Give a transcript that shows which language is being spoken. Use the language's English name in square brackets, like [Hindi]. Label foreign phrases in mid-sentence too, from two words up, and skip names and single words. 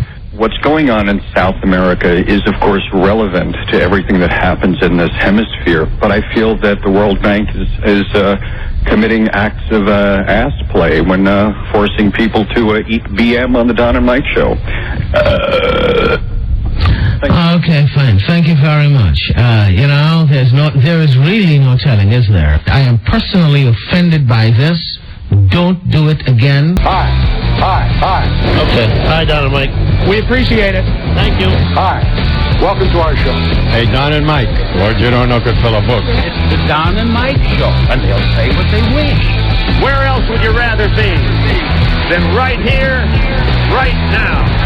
[English] What's going on in South America is, of course, relevant to everything that happens in this hemisphere, but I feel that the World Bank is committing acts of ass play when forcing people to eat BM on the Don and Mike show. Okay, fine. Thank you very much. There is really no telling, is there? I am personally offended by this. Don't do it again. Hi. Okay. Hi, Don and Mike. We appreciate it. Thank you. Hi. Welcome to our show. Hey, Don and Mike. Lord, you don't know could fill a book. It's the Don and Mike show, and they'll say what they wish. Where else would you rather be than right here, right now?